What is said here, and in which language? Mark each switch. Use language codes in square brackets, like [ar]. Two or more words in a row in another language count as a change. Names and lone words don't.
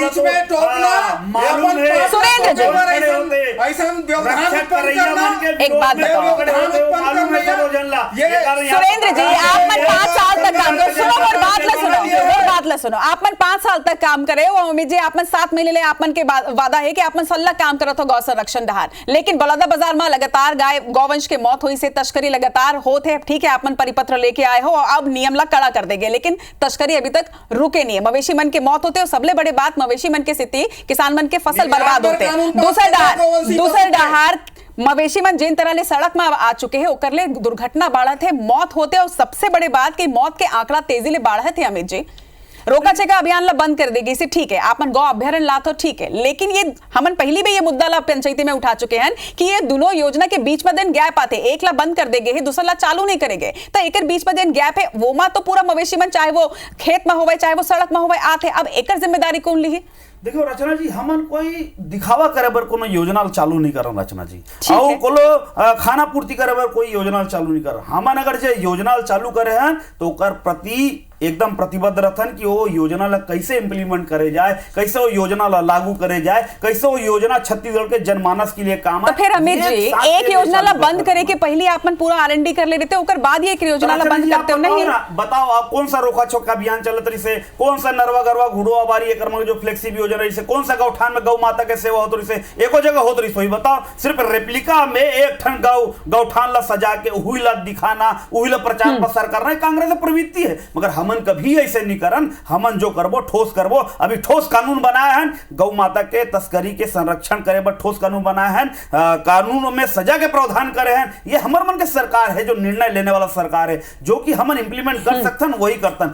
[hne] सुरेंद्र जी एक बात बताओ सुरेंद्र जी, आप मन 5 साल तक काम करो, सुनो और बात ला सुनो, आप मन 5 साल तक काम करे वो अमित जी, आप मन 7 महीने ले आप मन के वादा है कि आप मन सल्ला काम करो तो गौ संरक्षण डहार, लेकिन बलौदा बाजार में लगातार गाय गौवंश के मौत हुई से तस्करी लगातार होते है। ठीक है, आप मन परिपत्र लेके आए हो और अब नियम ला कड़ा कर देंगे, लेकिन तस्करी अभी तक रुके नहीं है। मवेशी मन के मौत होते और सबले बड़े बात मवेशी मन के स्थिति, किसान मन के फसल बर्बाद होते हैं। दूसर डहार मवेशी मन जिन तरह ले सड़क में आ चुके हैं ओकर ले दुर्घटना बढ़त है, मौत होते और सबसे बड़े बात कि मौत के आंकड़ा तेजी ले बढ़त है। अमित जी रोका छेका अभियान ला बंद कर देगी इसे, ठीक है, आपन गौ अभ्यारण्य ला तो ठीक है, लेकिन ये हमन पहली भी ये मुद्दा ला पंचायती में उठा चुके हैं कि ये दोनों योजना के बीच में दिन गैप आते, एक ला बंद कर देंगे दूसरा ला चालू नहीं करेंगे, तो एक बीच में दिन गैप है वो मा तो पूरा मवेशी मन चाहे वो खेत में होवे चाहे वो सड़क में होवे आते, अब एक जिम्मेदारी कौन ली है? देखो रचना जी, हमन कोई दिखावा करे बर कोनो योजना चालू नहीं कर रचना जी, और कोनो खाना पूर्ति करे बर कोई योजना चालू नहीं कर। हमन अगर जे योजना चालू करे हैं तो ओकर प्रति एकदम प्रतिबद्ध रहन कि वो योजना ला कैसे इंप्लीमेंट करे जाए, कैसे वो योजना ला लागू करे जाए, कैसे वो योजना छत्तीसगढ़ के जनमानस के लिए काम तो फिर अमित जी एक योजना ला बंद करे के पहले आपन पूरा R&D कर ले देते ओकर बाद एक योजना ला बंद करते हो नहीं? बताओ आप कौन सा रोका छोका अभियान चलत रही से, कौन सा नरवा गरवा घुड़वा बारी एकर में जो फ्लेक्सिबल योजना रही से, कौन सा गौठान में गौ माता के सेवा होत रही से, एको जगह होत रही, बताओ सिर्फ रेप्लिका में एक ठन गौठान ला सजा के उही ला दिखाना, उही ला प्रचार प्रसार करना कांग्रेस प्रवृत्ति है। मगर हमन कभी ऐसे नहीं करन, हमन जो करबो ठोस करबो। अभी ठोस कानून बनाया है गौ माता के तस्करी के संरक्षण करे पर, ठोस कानून बनाया है, कानूनों में सजा के प्रावधान करे हैं। ये हमर मन के सरकार है जो निर्णय लेने वाला सरकार है, जो कि हमन इंप्लीमेंट कर सकतन वही करतन।